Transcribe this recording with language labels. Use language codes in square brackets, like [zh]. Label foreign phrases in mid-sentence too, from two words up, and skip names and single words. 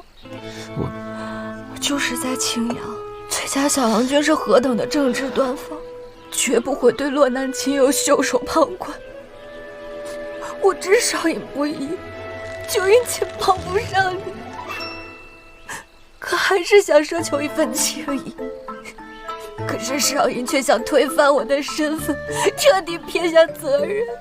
[zh] 我就是在青陽，崔家小郎君是何等的正直端方，絕不會對落難親友袖手旁觀。我知少爺不義，就因其幫不上你，可還是想奢求一份情誼。可是少爺卻想推翻我的身份，徹底撇下責任。